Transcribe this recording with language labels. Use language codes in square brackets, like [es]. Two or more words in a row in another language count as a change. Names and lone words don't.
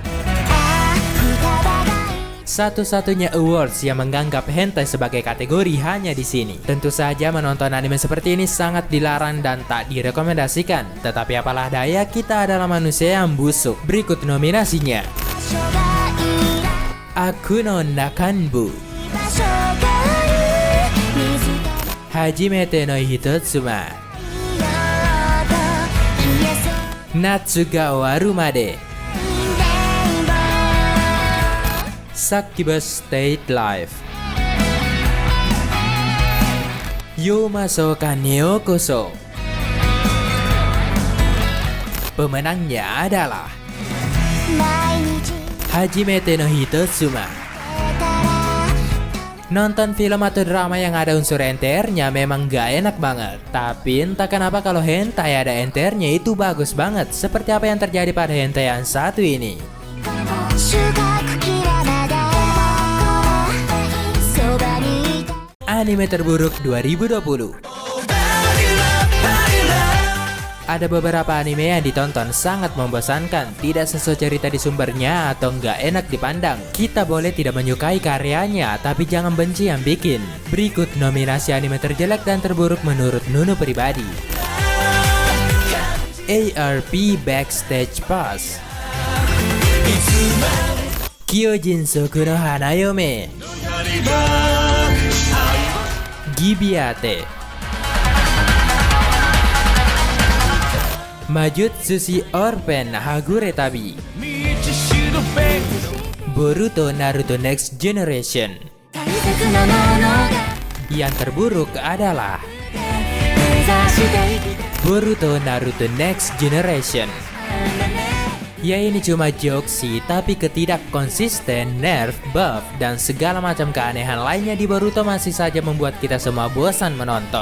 [id] Satu-satunya awards yang menganggap hentai sebagai kategori hanya di sini. Tentu saja menonton anime seperti ini sangat dilarang dan tak direkomendasikan. Tetapi apalah daya, kita adalah manusia yang busuk. Berikut nominasinya. Aku no Nakanbu. Hajimete no Hitotsuma. Natsu ga Owaru Made. Succubus State Life. Yomasoka Neokoso. Pemenangnya adalah Hajimete no Hitotsuma. Nonton film atau drama yang ada unsur NTR-nya memang gak enak banget. Tapi entah kenapa kalau hentai ada NTR-nya itu bagus banget. Seperti apa yang terjadi pada hentai yang satu ini. Anime terburuk 2020. Ada beberapa anime yang ditonton sangat membosankan, tidak sesuai cerita di sumbernya atau nggak enak dipandang. Kita boleh tidak menyukai karyanya, tapi jangan benci yang bikin. Berikut nominasi anime terjelek dan terburuk menurut Nunu pribadi. ARP Backstage Pass. Kyojin Soku no Hanayome. Gibiate. Majutsushi Orphan Hagure Tabi. Boruto Naruto Next Generation. Yang terburuk adalah Boruto Naruto Next Generation. Ya ini cuma jokes sih, tapi ketidak konsisten, nerf, buff, dan segala macam keanehan lainnya di Boruto masih saja membuat kita semua bosan menonton.